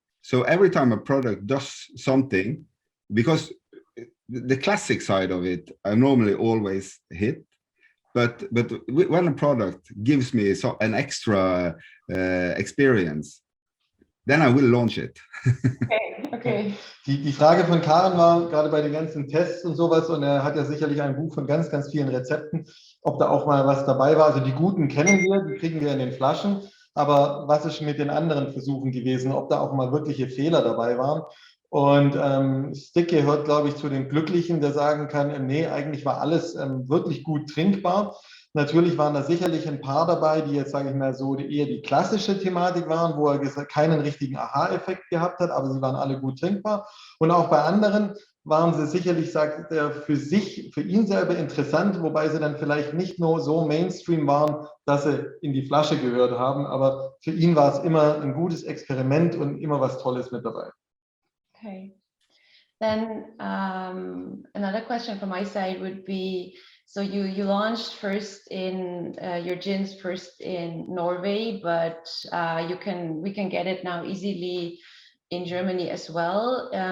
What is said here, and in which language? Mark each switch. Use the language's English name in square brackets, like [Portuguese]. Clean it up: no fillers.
[English] So every time a product does something, because the classic side of it, I normally always hit. But when a product gives me an extra experience, then I will launch it. Okay. [German] Die Frage von Karen war, gerade bei den ganzen Tests und sowas, und er hat ja sicherlich ein Buch von ganz, ganz vielen Rezepten, ob da auch mal was dabei war. Also die guten kennen wir, die kriegen wir in den Flaschen, aber was ist mit den anderen Versuchen gewesen, ob da auch mal wirkliche Fehler dabei waren? Und Stig gehört, glaube ich, zu den Glücklichen, der sagen kann, nee, eigentlich war alles wirklich gut trinkbar. Natürlich waren da sicherlich ein paar dabei, die jetzt, sage ich mal, so eher die klassische Thematik waren, wo er keinen richtigen Aha-Effekt gehabt hat, aber sie waren alle gut trinkbar. Und auch bei anderen waren sie sicherlich, sagt er, für ihn selber interessant, wobei sie dann vielleicht nicht nur so Mainstream waren, dass sie in die Flasche gehört haben, aber für ihn war es immer ein gutes Experiment und immer was Tolles mit dabei. Okay. [English] Then another question from my side would be, so you launched first in your gins first in Norway, but we can get it now easily in Germany as well.